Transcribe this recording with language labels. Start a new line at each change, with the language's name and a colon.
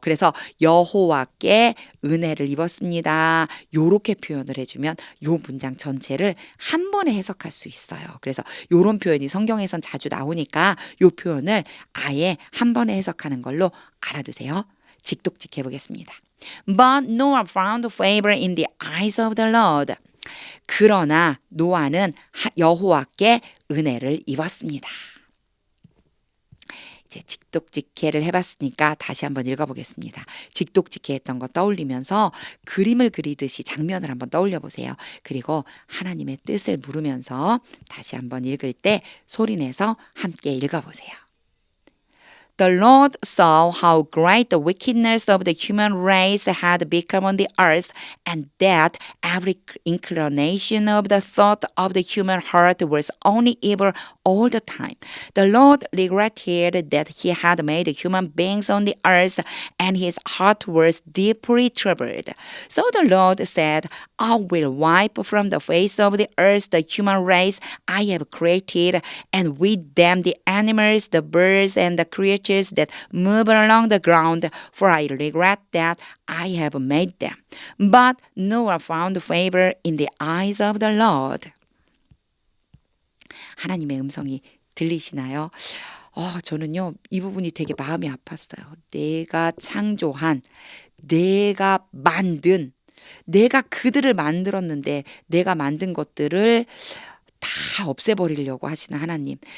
Korean: 그래서 여호와께 은혜를 입었습니다. 요렇게 표현을 해주면 요 문장 전체를 한 번에 해석할 수 있어요. 그래서 요런 표현이 성경에선 자주 나오니까 요 표현을 아예 한 번에 해석하는 걸로 알아두세요. 직독직해 보겠습니다.
English: But Noah found favor in the eyes of the Lord.
Korean: 그러나 노아는 여호와께 은혜를 입었습니다. 이제 직독직해를 해봤으니까 다시 한번 읽어보겠습니다. 직독직해 했던 거 떠올리면서 그림을 그리듯이 장면을 한번 떠올려 보세요. 그리고 하나님의 뜻을 물으면서 다시 한번 읽을 때 소리내서 함께 읽어보세요.
English: The Lord saw how great the wickedness of the human race had become on the earth, and that every inclination of the thought of the human heart was only evil all the time. The Lord regretted that he had made human beings on the earth, and his heart was deeply troubled. So the Lord said, I will wipe from the face of the earth the human race I have created, and with them the animals, the birds, and the creatures that move along the ground, for I regret that I have made them. But Noah found favor in the eyes of the Lord.
Korean: 하나님의 음성이 들리시나요? 저는요, 이 부분이 되게 마음이 아팠어요. 내가 창조한, 내가 만든, 내가 그들을 만들었는데 내가 만든 것들을 다 없애버리려고 하시는 하나님.